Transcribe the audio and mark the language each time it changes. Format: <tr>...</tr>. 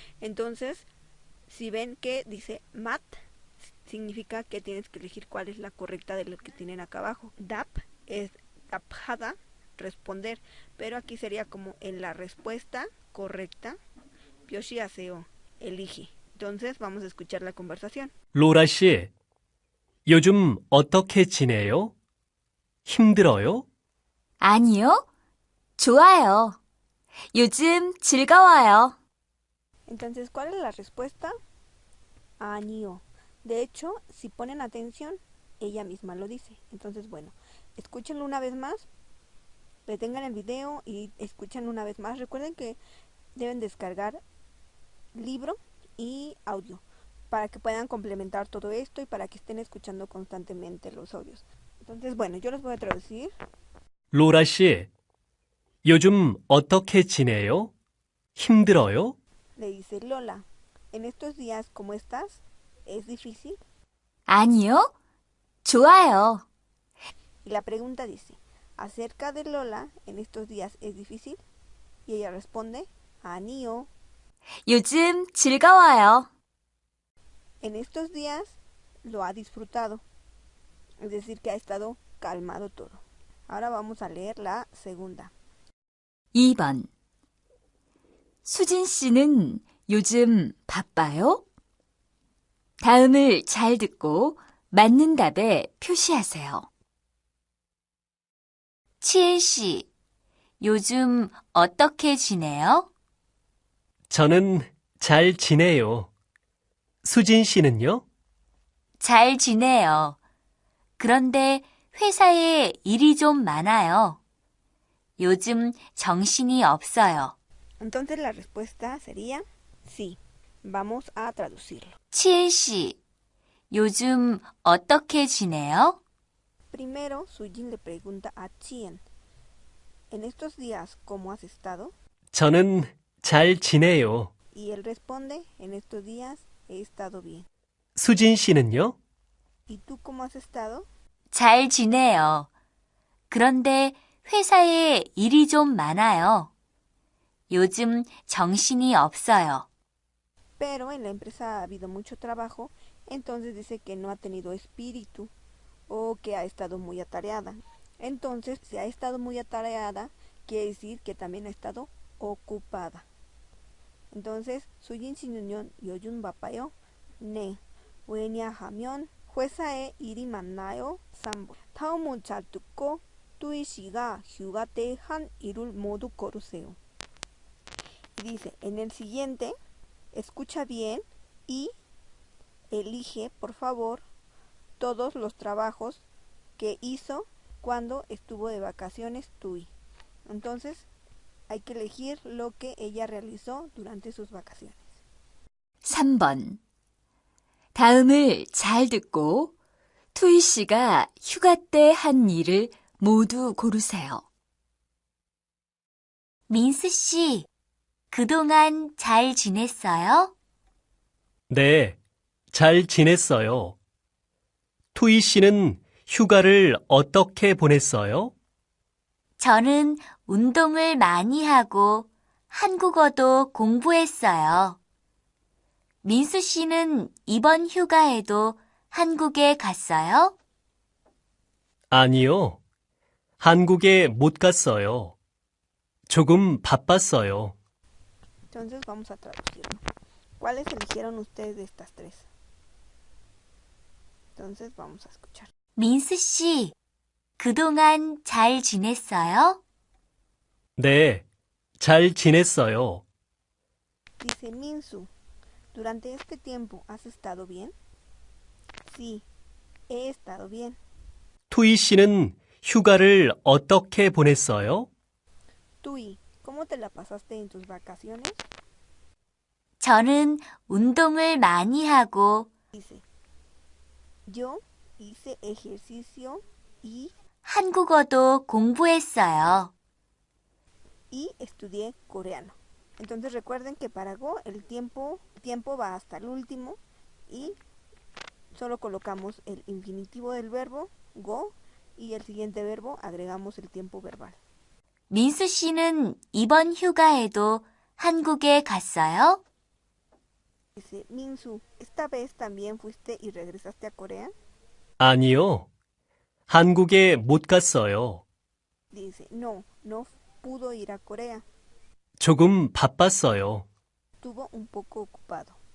<es>Entonces, si ven que dice mat, significa que tienes que elegir cuál es la correcta de lo que tienen acá abajo. Dap es</es> <ko>답하다,</ko> <es>responder, pero aquí sería como en la respuesta correcta,</es> <ko>표시하세요,</ko> <es>elige. Entonces vamos a escuchar la conversación.</es> <ko>로라 씨, 요즘 어떻게 지내요? 힘들어요? 아니요. 좋아요. 요즘 즐거워요.</ko> <es>Entonces, ¿cuál es la respuesta?</es> <ko>아니요.</ko> <es>De hecho, si ponen atención, ella misma lo dice. Entonces, bueno, escúchenlo una vez más, detengan el video y escuchen una vez más. Recuerden que deben descargar libro y audio para que puedan complementar todo esto y para que estén escuchando constantemente los audios. Entonces, bueno, yo los voy a traducir.</es> <ko>로라 씨, 요즘 어떻게 지내요? 힘들어요?</ko> <es>Le dice Lola, en estos días, ¿cómo estás? ¿Es difícil?</es> <ko>아니요. 좋아요.</ko> <es>Y la pregunta dice, acerca de Lola, en estos días, ¿es difícil? Y ella responde,</es> <ko>아니요. 요즘 즐거워요.</ko> <es>En estos días lo ha disfrutado. Es decir, que ha estado calmado todo. Ahora vamos a leer la segunda.</es> <ko>2번. 수진 씨는 요즘 바빠요? 다음을 잘 듣고 맞는 답에 표시하세요. 치혜 씨, 요즘 어떻게 지내요? 저는 잘 지내요. 수진 씨는요? 잘 지내요. 그런데 회사에 일이 좀 많아요. 요즘 정신이 없어요.</ko> <es>Entonces la respuesta sería sí. Vamos a traducirlo.</es> <ko>치은 씨, 요즘 어떻게 지내요?</ko> <es>Primero, Sujin le pregunta a Chien, en estos días, ¿cómo has estado?</es> <ko>저는 잘 지내요.</ko> <es>Y él responde, en estos días he estado bien.</es> <ko>수진 씨는요?</ko> <es>¿Y tú cómo has estado?</es> <ko>잘 지내요. 그런데 회사에 일이 좀 많아요. 요즘 정신이 없어요.</ko> <es>Pero en la empresa ha habido mucho trabajo, entonces dice que no ha tenido espíritu o que ha estado muy atareada. Entonces, si ha estado muy atareada, quiere decir que también ha estado ocupada. Entonces,</es> <ko>Sujin 씨는요, 요즘 바빠요? 네. 왜냐하면 회사에 일이 많나요? 3번. 다음은 잘 듣고 뚜이 씨가 휴가 때 한 일을 모두 고르세요.</ko> <es>Y dice, en el siguiente, escucha bien y elige, por favor, todos los trabajos que hizo cuando estuvo de vacaciones Tui. Entonces, hay que elegir lo que ella realizó durante sus vacaciones.</es> <ko>3번. 다음을 잘 듣고 투이 씨가 휴가 때 한 일을 모두 고르세요. 민수 씨, 그동안 잘 지냈어요? 네, 잘 지냈어요. 투이 씨는 휴가를 어떻게 보냈어요? 저는 운동을 많이 하고 한국어도 공부했어요. 민수 씨는 이번 휴가에도 한국에 갔어요? 아니요. 한국에 못 갔어요. 조금 바빴어요.</ko> <es>Entonces vamos a traducirlo. ¿Cuáles eligieron ustedes de estas tres? Entonces vamos a escuchar.</es> <ko>민수 씨, 그동안 잘 지냈어요? 네, 잘 지냈어요.</ko> <es>Dice Minsu, ¿durante este tiempo has estado bien? Sí, he estado bien.</es> <ko>투이 씨는 휴가를 어떻게 보냈어요?</ko> <es>Tui, ¿cómo te la pasaste en tus vacaciones?</es> <ko>저는 운동을 많이 하고</ko> <es>Dice, yo hice ejercicio y</es> <ko>한국어도 공부했어요.</ko> <es>estudié coreano. Entonces recuerden que para go el tiempo va hasta el último y solo colocamos el infinitivo del verbo go y el siguiente verbo agregamos el tiempo verbal.</es> <ko>민수 씨는 이번 휴가에도 한국에 갔어요?</ko> <es>Dice, Minsu, ¿esta vez también fuiste y regresaste a Corea?</es> <ko>아니요. 한국에 못 갔어요.</ko> <es>Dice, no, no pudo ir a Corea.</es> <ko>조금 바빴어요.</ko> <es>Estuvo un poco ocupado.</es>